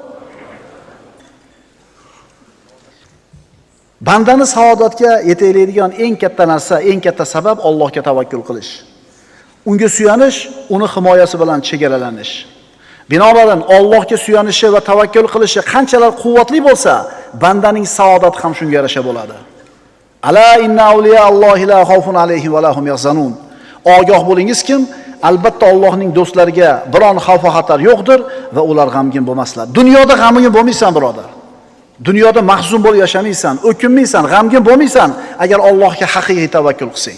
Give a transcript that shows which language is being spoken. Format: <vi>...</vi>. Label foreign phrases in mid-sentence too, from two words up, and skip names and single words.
<uz>Bandani saodatga yetaydigan eng katta narsa, eng katta sabab Allohga tavakkul qilish. Unga suyanish, uni himoyasi bilan chegaralanish. Binobarin Allohga suyanishi va tavakkul qilishi qanchalar quvvatli bo'lsa, bandaning saodati ham shunga yarasha bo'ladi.</uz> <ar>ألا إن أولياء الله لا خوف عليهم ولا هم يحزنون.</ar> <uz>Ogoh bo'lingiz kim? Albatta Allohning do'stlariga biron xavf va xatar yo'qdir va ular g'amgin bo'lmaslar. Dunyoda g'amgin bo'lmaysan, birodar. Dunyoda mahzun bo'lib yashamaysan, o'kinmaysan, g'amgin bo'lmaysan agar Allohga haqiqiy tavakkul qilsang.</uz>